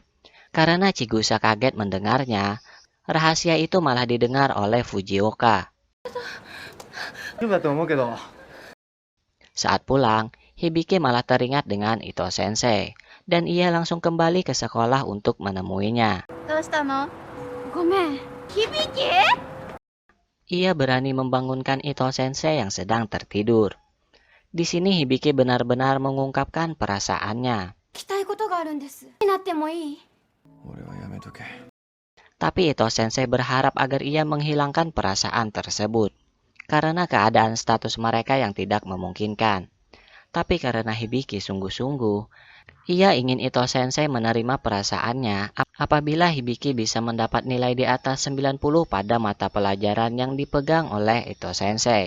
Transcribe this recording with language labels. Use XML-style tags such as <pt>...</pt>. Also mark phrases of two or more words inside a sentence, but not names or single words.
<id>Karena Chigusa kaget mendengarnya, rahasia itu malah didengar oleh Fujioka. Saat pulang, Hibiki malah teringat dengan Ito Sensei, dan ia langsung kembali ke sekolah untuk menemuinya.</id> <ja>どうしたの？ごめん。響き？</ja> <id>Ia berani membangunkan Ito Sensei yang sedang tertidur. Di sini Hibiki benar-benar mengungkapkan perasaannya.</id> <ja>聞きたいことがあるんです。になってもいい？俺はやめとけ。</ja> <id>Tapi Ito Sensei berharap agar ia menghilangkan perasaan tersebut, karena keadaan status mereka yang tidak memungkinkan. Tapi karena Hibiki sungguh-sungguh, ia ingin Ito Sensei menerima perasaannya apabila Hibiki bisa mendapat nilai di atas 90 pada mata pelajaran yang dipegang oleh Ito Sensei.</id>